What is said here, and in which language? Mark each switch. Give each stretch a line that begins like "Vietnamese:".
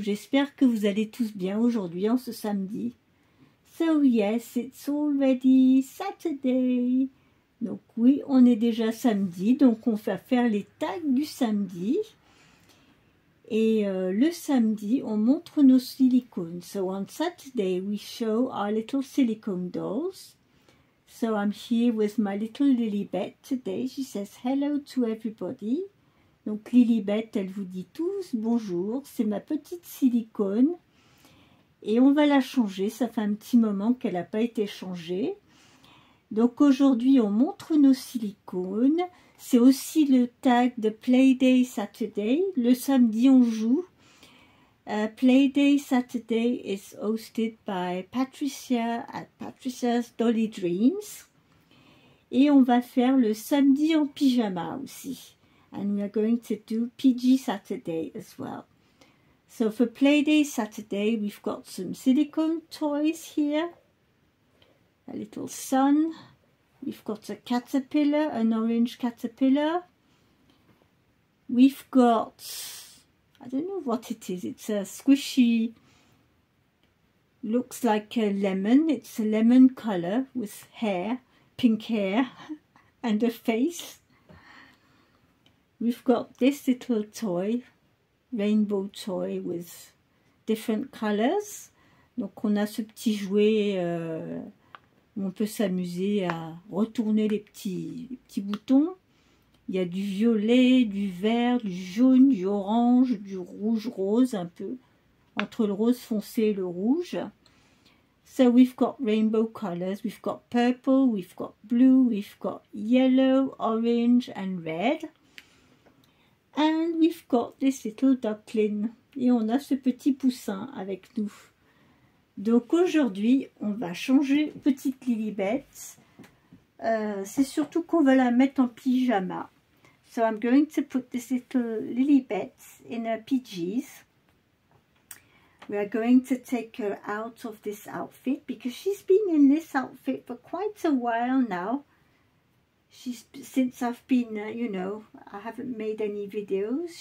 French: J'espère que vous allez tous bien aujourd'hui en ce samedi.
English: So yes, it's already Saturday.
French: Donc oui, on est déjà samedi, donc on va faire les tags du samedi. Et le samedi, on montre nos silicones.
English: So on Saturday, we show our little silicone dolls. So I'm here with my little Lilibet today. She says hello to everybody.
French: Donc Lilibet, elle vous dit tous bonjour. C'est ma petite silicone. Et on va la changer. Ça fait un petit moment qu'elle n'a pas été changée. Donc aujourd'hui, on montre nos silicones. C'est aussi le tag de Playday Saturday. Le samedi, on joue.
English: Playday Saturday is hosted by Patricia at Patricia's Dolly Dreams.
French: Et on va faire le samedi en pyjama aussi.
English: And we are going to do PG Saturday as well. So for Playday Saturday, we've got some silicone toys here. A little sun. We've got a caterpillar, an orange caterpillar. We've got, I don't know what it is, it's a squishy, looks like a lemon. It's a lemon color with hair, pink hair, and a face. We've got this little toy, rainbow toy with different colors.
French: Donc on a ce petit jouet où on peut s'amuser à retourner les petits boutons. Il y a du violet, du vert, du jaune, du orange, du rouge rose, un peu entre le rose foncé et le rouge.
English: So we've got rainbow colors. We've got purple, we've got blue, we've got yellow, orange and red. And we've got this little duckling.
French: Et on a ce petit poussin avec nous. Donc aujourd'hui, on va changer petite Lilibet. C'est surtout qu'on va la mettre en pyjama.
English: So I'm going to put this little Lilibet in her PJs. We are going to take her out of this outfit because she's been in this outfit for quite a while now. Since I've been, you know, I haven't made any videos.